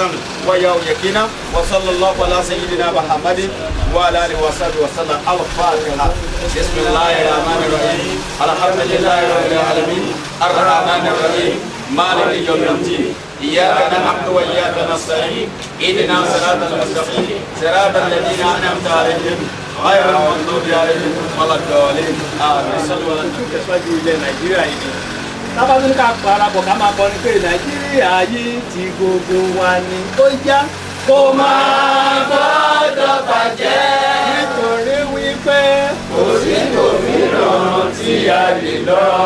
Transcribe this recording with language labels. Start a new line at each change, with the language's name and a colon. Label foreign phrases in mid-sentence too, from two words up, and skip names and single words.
Arabic: وياو يكينا وصلى الله على سيدنا محمد وعلى آله وصحبه وسلم الفاتحة بسم الله الرحمن الرحيم الحمد لله رب العالمين الرحمن الرحيم مالك يوم الدين إياك نعبد وإياك نستعين اهدنا صراط المستقيم صراط الذين أنعمت عليهم غير المغضوب عليهم ولا الضالين آمين صلوا على النبي.
Yoruba: Tẹ̀síwájú ilẹ̀ Nàìjíríà yìí tábàtún ká parapọ̀ ká máa kọrin pé Nàìjíríà yìí ti gbogbo wa ni ó yá kó máa gbọ́dọ̀ bàjẹ́ nítorí wípé kò sí òmíràn tí a lè lọ